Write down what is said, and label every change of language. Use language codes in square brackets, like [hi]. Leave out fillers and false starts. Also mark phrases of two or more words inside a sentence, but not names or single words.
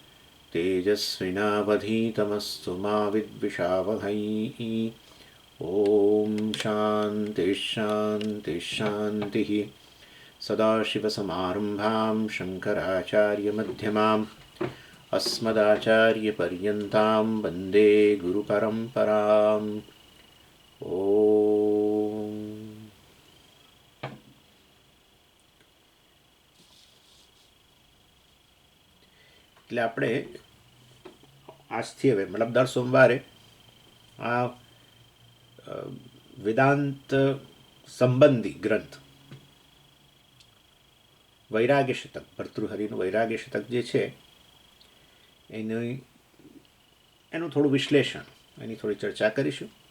[sa] तेजस्विनावधीतमस्तु मा विद्विषावहै ॐ शान्तिः शान्तिः शान्तिः सदाशिवसमारम्भां शङ्कराचार्यमध्यमाम् अस्मदाचार्यपर्यन्तां वन्दे गुरुपरम्पराम् ઓમ. [gu] એટલે આપણે આજથી હવે મતલબ દર સોમવારે આ વેદાંત સંબંધી ગ્રંથ વૈરાગ્ય શતક ભર્તૃહરિનું વૈરાગ્ય શતક જે છે એનું થોડું વિશ્લેષણ એની થોડી ચર્ચા કરીશું.